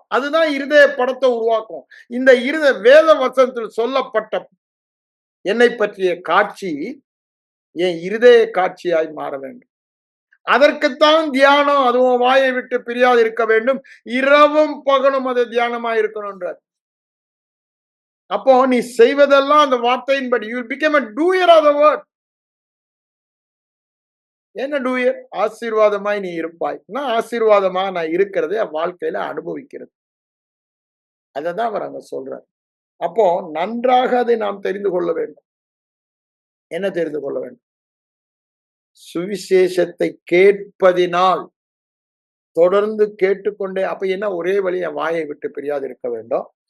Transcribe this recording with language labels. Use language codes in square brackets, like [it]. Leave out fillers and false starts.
[ta] அதுதான் இருதய படத்தை உருவாக்கும். இந்த வேத வசனத்தில் சொல்லப்பட்ட என்னை பற்றிய காட்சி என் இருதய காட்சியாய் மாற வேண்டும். அதற்குத்தான் தியானம். அதுவும் வாயை விட்டு பிரியாது இருக்க வேண்டும். இரவும் பகலும் அது தியானமா இருக்கணும்ன்றார். அப்போ நீ செய்வதெல்லாம் அந்த வார்த்தையின்படி [en] you become a doer of the word. [ta] என்ன டூயர்? ஆசீர்வாதமாய் நீ இருப்பாய். நான் ஆசீர்வாதமா நான் இருக்கிறதை என் வாழ்க்கையில அனுபவிக்கிறது. அததான் அவர் அங்க சொல்றார். அப்போ நன்றாக அதை நாம் தெரிந்து கொள்ள வேண்டும். என்ன தெரிந்து கொள்ள வேண்டும்? சுவிசேஷத்தை கேட்பதினால் தொடர்ந்து கேட்டுக்கொண்டே அப்ப என்ன ஒரே வழி என் வாயை விட்டு பிரியாது இருக்க வேண்டும்.